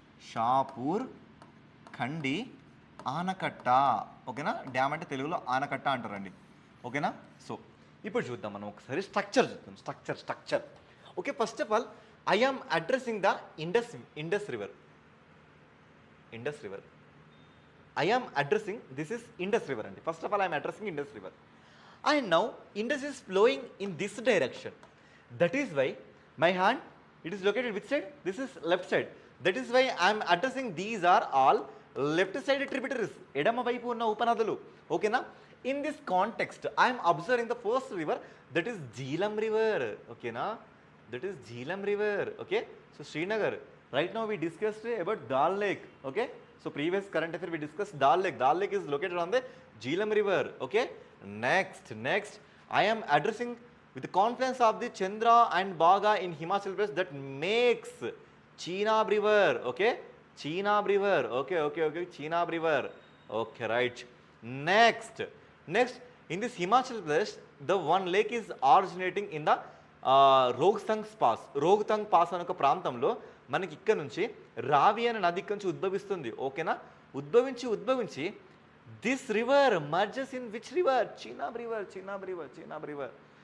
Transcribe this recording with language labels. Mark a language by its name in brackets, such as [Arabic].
[Telugu] షాపూర్ ఖండి ఆనకట్ట. ఓకేనా. డ్యామ్ అంటే తెలుగులో ఆనకట్ట అంటారండి. ఓకేనా. సో ఇప్పుడు చూద్దాం మనం ఒకసారి స్ట్రక్చర్ చూద్దాం. Structure okay. [English] First of all I am addressing the Indus river. I am addressing, this is Indus River and first of all I am addressing Indus River, and now Indus is flowing in this direction. That is why my hand, it is located which side, this is left side. That is why I am addressing, these are all left side tributaries, [Telugu] edama vaipu unna upanadalu. [English] Okay na. In this context I am observing the first river, that is Jhelum river. Okay na, that is Jhelum river. Okay. So Srinagar, right now we discussed about Dal Lake. Okay. So previous current affair we discussed Dal Lake. Dal Lake is located on the Jhelum river. Okay. Next I am addressing with the confluence of the Chandra and Bhaga in Himachal Pradesh that makes Chenab river. Okay. Chenab river. Okay. Chenab river. Okay, right. Next in this Himachal Pradesh, the one lake is originating in the [Telugu] Rohtang pass అనే ఒక ప్రాంతంలో మనకి ఇక్కడ నుంచి రావి అనే నది ఇక్కడ నుంచి ఉద్భవిస్తుంది. ఓకేనా. ఉద్భవించి [English] This river merges in which river, Chenab river.